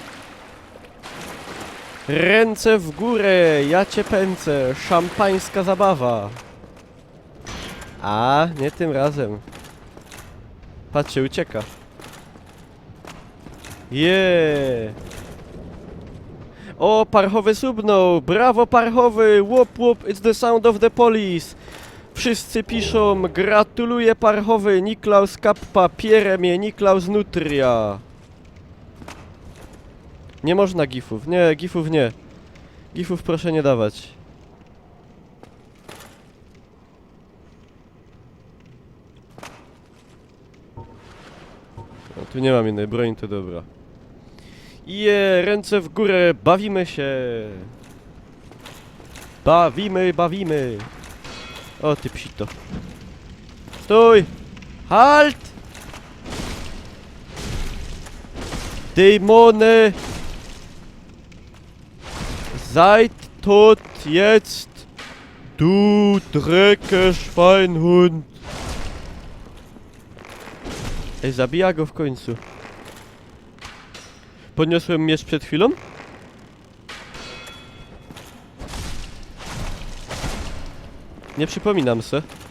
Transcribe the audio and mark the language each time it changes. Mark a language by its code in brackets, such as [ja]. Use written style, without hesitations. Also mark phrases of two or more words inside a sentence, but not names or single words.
[pl] Ręce w górę, ja cię pędzę, szampańska zabawa. A, nie tym razem. Patrzcie, ucieka. Yeah. O, parchowy subnął, brawo parchowy, łop łop, [en] it's the sound of the police. [pl] Wszyscy piszą, gratuluję parchowy, Niklaus Kappa, Pieremie, Niklaus Nutria. Nie można gifów, nie, gifów nie. Gifów proszę nie dawać. No, tu nie mam innej broni, to dobra. Ręce w górę, bawimy się! Bawimy! O, ty psito. Stój! [de] Halt! Dämone! Seid tot jetzt! Du Drecke-Schweinhund! [pl] Ej, zabija go w końcu. Podniosłem miecz przed chwilą? Nie przypominam se.